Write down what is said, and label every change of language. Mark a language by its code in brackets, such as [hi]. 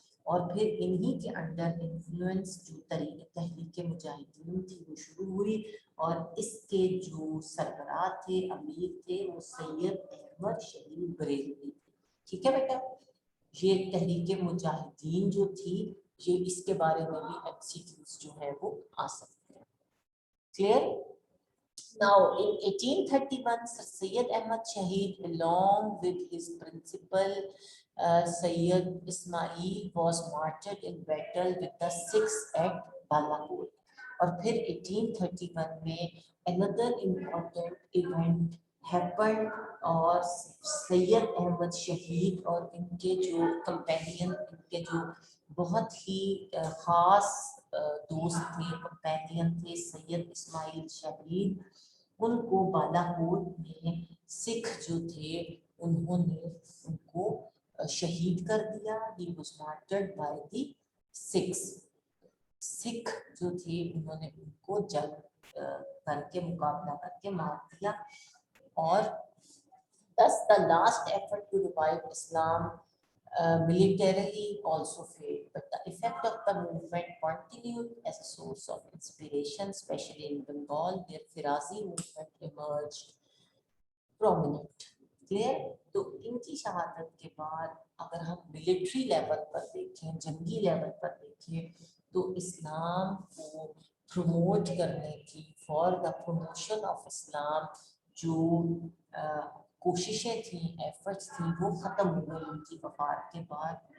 [ur] اور پھر انہی کے انڈر انفلوئنس جو تحریک مجاہدین تھی وہ شروع ہوئی, اور اس کے جو سربراہ تھے امیر تھے وہ سید احمد شہید بریلوی تھے. ٹھیک ہے بیٹا, یہ تحریک مجاہدین جو تھی یہ اس کے بارے میں بھی MCQs جو ہے وہ آ سکتے ہیں. [en] Clear. Now in 1831 Sir Syed Ahmad Shahid along with his principal Syed Ismail was martyred in battle with the Sikhs at Balakot. [ur] اور پھر 1831 میں [en] another important event happened [ur] اور سید احمد شہید اور ان کے جو کمپینین, ان کے جو بہت ہی خاص دوست تھے, کمپینین تھے, سید اسماعیل شہید, ان کو بالاکوٹ میں سکھ جو تھے انہوں نے ان کو شہید کر دیا. [en] He was martyred by the Sikhs. [ur] سکھ جو تھے انہوں نے ان کو جنگ کر کے مقابلہ کر کے مار دیا. [en] اور thus the last effort to revive Islam militarily also failed, but the effect of the movement continued as a source of inspiration, especially in Bengal where Firazi movement emerged prominent. Clear? [ur] تو ان کی شہادت کے بعد اگر ہم military level پر دیکھیں, جنگی level پر دیکھیں, تو اسلام کو پروموٹ کرنے کی, [en] for the promotion of Islam [ur] جو کوششیں تھیں, ایفرٹس تھیں, وہ ختم ہو گئی ان کی وفات کے بعد.